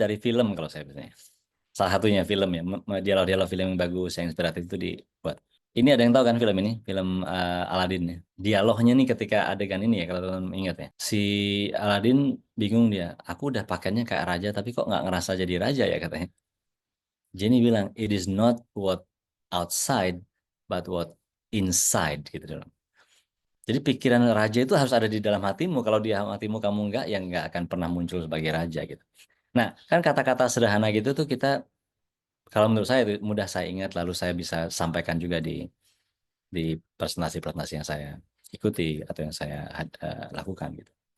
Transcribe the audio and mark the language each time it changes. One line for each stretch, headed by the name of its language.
Indonesian: Dari film kalau saya biasanya. Salah satunya film ya. Dialog-dialog film yang bagus, yang inspiratif itu dibuat. Ini ada yang tahu kan film ini? Film Aladdin ya. Dialognya nih ketika adegan ini ya, kalau teman ingat ya. Si Aladdin bingung dia. Aku udah pakainya kayak raja, tapi kok nggak ngerasa jadi raja ya katanya.
English: Jenny bilang, it is not what outside, but what inside
Indonesian: gitu dong. Jadi pikiran raja itu harus ada di dalam hatimu. Kalau di dalam hatimu kamu enggak, ya enggak akan pernah muncul sebagai raja gitu. Nah, kan kata-kata sederhana gitu tuh kita, kalau menurut saya itu mudah saya ingat, lalu saya bisa sampaikan juga di presentasi-presentasi yang saya ikuti atau yang saya lakukan gitu.